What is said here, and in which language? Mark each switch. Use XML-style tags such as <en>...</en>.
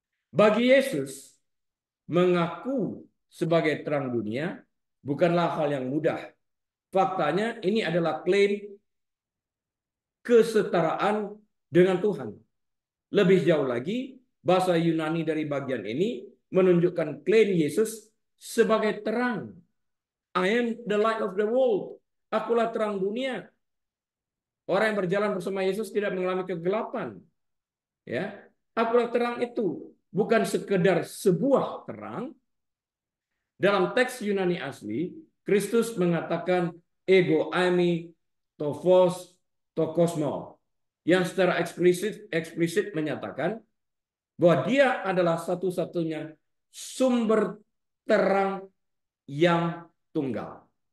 <id>Bagi Yesus, mengaku sebagai terang dunia bukanlah hal yang mudah. Faktanya ini adalah klaim kesetaraan dengan Tuhan. Lebih jauh lagi, bahasa Yunani dari bagian ini menunjukkan klaim Yesus sebagai terang.</id> <en>I am the light of the world.</en> <id>Akulah terang dunia. Orang yang berjalan bersama Yesus tidak mengalami kegelapan. Ya, akulah terang itu. Bukan sekedar sebuah terang. Dalam teks Yunani asli, Kristus mengatakan ego eimi tophos tokosmo, yang secara eksplisit menyatakan bahwa dia adalah satu-satunya sumber terang yang tunggal.</id>